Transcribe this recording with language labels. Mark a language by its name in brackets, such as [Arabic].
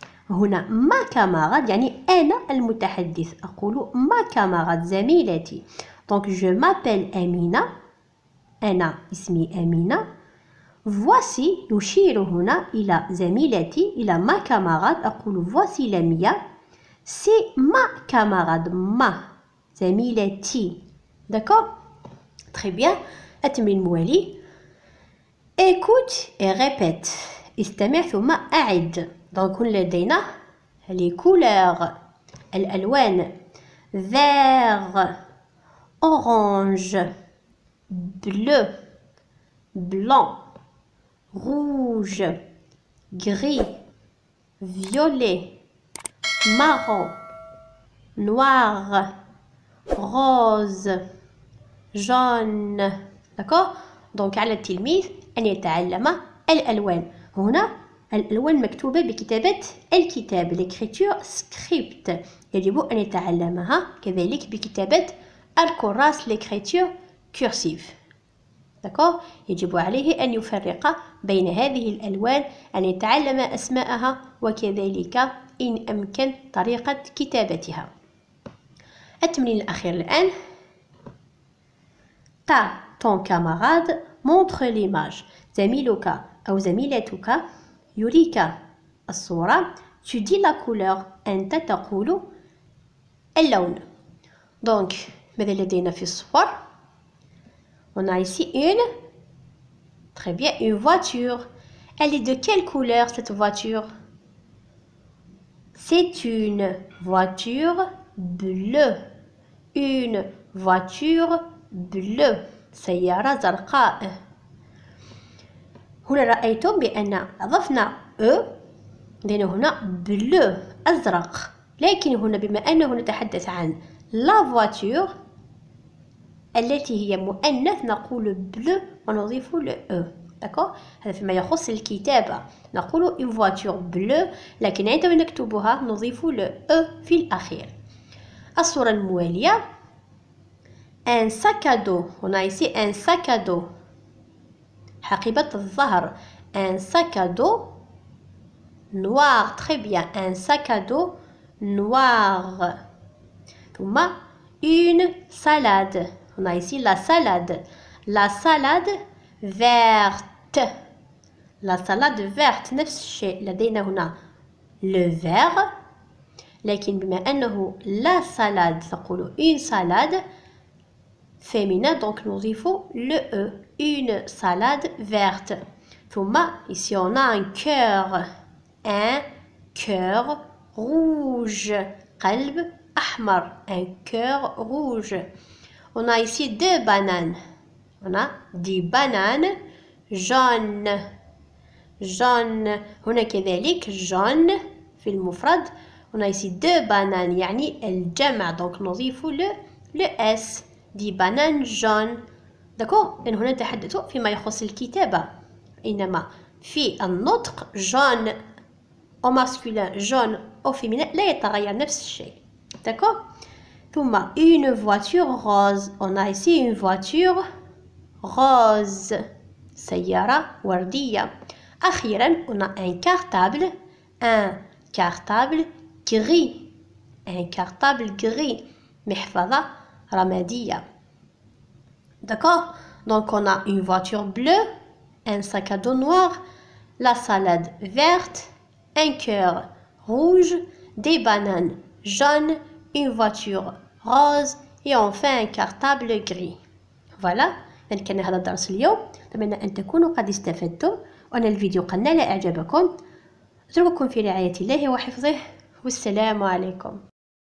[Arabic] هنا ما camarade يعني أنا المتحدث أقول ما camarade زميلتي. [French] Donc je m'appelle Amina. [Arabic] أنا اسمي أمينة. Voici يشير هنا إلى زميلتي إلى ما camarade أقول [French] voici Lamia. C'est ma camarade ma زميلتي. D'accord? Très bien. [Arabic] التمرين الموالي. [French] Écoute et répète. [Arabic] استمع ثم أعد. [French] Donc لدينا les couleurs [Arabic] الألوان [French] vert, orange, bleu, blanc, rouge, gris, violet, marron, noir, rose, jaune. D'accord? [Arabic] Donc على التلميذ أن يتعلم الألوان. هنا الألوان مكتوبة بكتابة الكتاب [French] l'écriture script [Arabic] يجب أن يتعلمها كذلك بكتابة الكراس [French] l'écriture cursive. D'accord? [Arabic] يجب عليه أن يفرق بين هذه الألوان أن يتعلم أسماءها وكذلك إن أمكن طريقة كتابتها. التمرين الأخير الآن. [French] ton camarade montre l'image. [Arabic] زميلك أو زميلتك يريك الصورة. [French] tu dis la couleur. [Arabic] أنت تقول اللون. [French] Donc [Arabic] ماذا لدينا في الصور؟ [French] On a ici une. Très bien, une voiture. Elle est de quelle couleur cette voiture? C'est une voiture bleue. Une voiture bleue. [Arabic] سيارة زرقاء. هنا رأيتم بأن أضفنا لأن هنا بلو أزرق. لكن هنا بما أنه نتحدث عن لا فواتور التي هي مؤنث نقول بلو ونضيف ل داكور. هذا فيما يخص الكتابة نقول [French] une voiture bleue [Arabic] لكن عندما نكتبها نضيف ل في الأخير. الصورة الموالية. [French] un sac à dos. هنا ici un sac à dos [Arabic] حقيبة الظهر. [French] un sac à dos noir. Très bien, un sac à dos noir. [Arabic] ثم [French] une salade. On a ici la salade. La salade verte. La salade verte [Arabic] نفس الشيء لدينا هنا [French] le vert [Arabic] لكن بما أنه [French] la salade تقول une salade féminin donc نضيف le e. Une salade verte. [Arabic] ثم [French] ici on a un cœur. Un cœur rouge. [Arabic] قلب أحمر. [French] Un cœur rouge. On a ici deux bananes. On a des bananes jaunes. Jaune. [Arabic] هنا كذلك jaune في المفرد. [French] On a ici deux bananes [Arabic] يعني الجمع [French] donc نضيف le s. Des bananes jaunes. D'accord? [Arabic] لأن هنا نتحدث فيما يخص الكتابة إنما في النطق جون [French] au masculin, jaune au féminin [Arabic] لا يتغير نفس الشيء. [French] D'accord? ثم une voiture rose. On a ici une voiture rose. [Arabic] سيارة وردية. [French] أخيرا on a un cartable gris. Un cartable gris. [Arabic] محفظة رمادية. [French] D'accord? Donc on a une voiture bleue, un sac à dos noir, la salade verte, un cœur rouge, des bananes jaunes, une voiture rose et enfin un cartable gris. Voilà. [Arabic] يعني كان هذا الدرس اليوم. أتمنى أن تكونوا قد استفدتم وأن الفيديو قد نال إعجابكم. أترككم في رعاية الله وحفظه والسلام عليكم.